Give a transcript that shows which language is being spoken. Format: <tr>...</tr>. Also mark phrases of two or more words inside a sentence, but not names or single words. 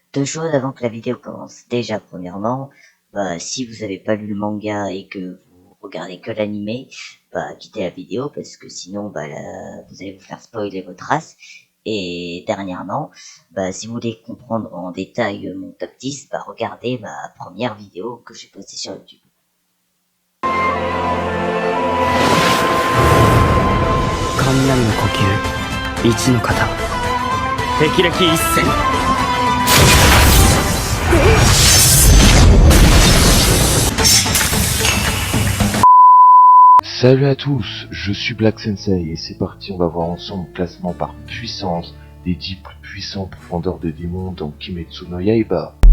<fr>2 choses avant que la vidéo commence. Déjà, premièrement, si vous avez pas lu le manga et que vous regardez que l'animé, quittez la vidéo parce que sinon, vous allez vous faire spoiler votre race. Et dernièrement, si vous voulez comprendre en détail mon top 10, regardez ma première vidéo que j'ai postée sur YouTube.</fr> <ja>雷の呼吸一の型敵歴一戦</ja> <fr>Salut à tous, je suis Black Sensei et c'est parti, on va voir ensemble le classement par puissance des 10 plus puissants profondeurs de démons dans Kimetsu no Yaiba.</fr>